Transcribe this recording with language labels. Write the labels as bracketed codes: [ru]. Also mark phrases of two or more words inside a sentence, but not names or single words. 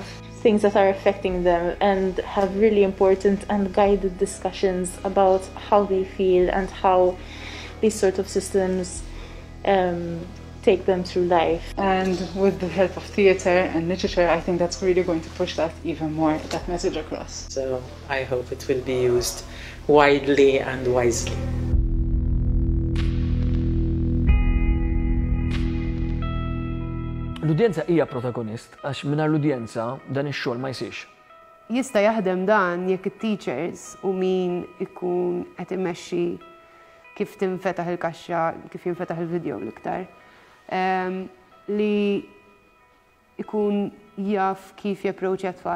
[en] Things that are affecting them, and have really important and guided discussions about how they feel and how these sort of systems take them through life. And with the help of theatre and literature, I think that's really going to push that even more, that message across. So I hope it will be used widely and wisely. [mt] L-udjenza hija protagonist, għax mingħajr l-udjenza dan ix-xogħol ma jsirx. Jista' jaħdem dan jekk it-teachers u min ikun qed imexxi kif tinfetaħ il-kaxxa, kif jinfetaħ il-video l-iktar, li ikun jaf kif japproċċja tfal.